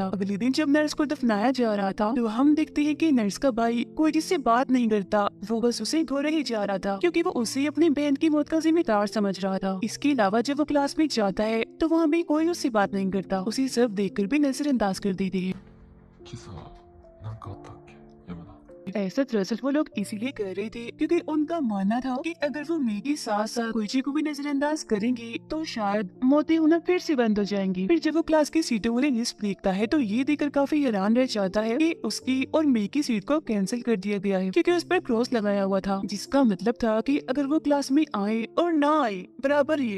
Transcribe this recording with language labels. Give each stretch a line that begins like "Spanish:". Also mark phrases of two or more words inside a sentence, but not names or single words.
Hindi: अगले दिन जब नर्स को दफनाया जा रहा था, तो हम देखते हैं कि नर्स का भाई कोइची से बात नहीं करता, वो बस उसे घोड़े ही जा रहा था, क्योंकि वो उसे अपनी बहन की मौत का जिम्मेदार समझ रहा था। इसके अलावा जब वो क्लास में जाता है, तो वहाँ भी कोई उससे बात नहीं करता, उसे सब देखकर भी नजरअंदाज कर देती है।
Japanese: 今朝なんかあったっけ山田。
Hindi: ऐसा दरअसल वो लोग इसीलिए कर रहे थे क्योंकि उनका मानना था कि अगर वो मई के साथ साथ कोइची को भी नजरअंदाज करेंगे तो शायद मौतें होना फिर से बंद हो जाएंगी। फिर जब वो क्लास की सीटों वाली लिस्ट देखता है, तो ये देखकर काफी हैरान रह जाता है कि उसकी और मई की सीट को कैंसिल कर दिया गया है, क्योंकि उस पर क्रॉस लगाया हुआ था, जिसका मतलब था कि अगर वो क्लास में आए और ना आए बराबर ही है।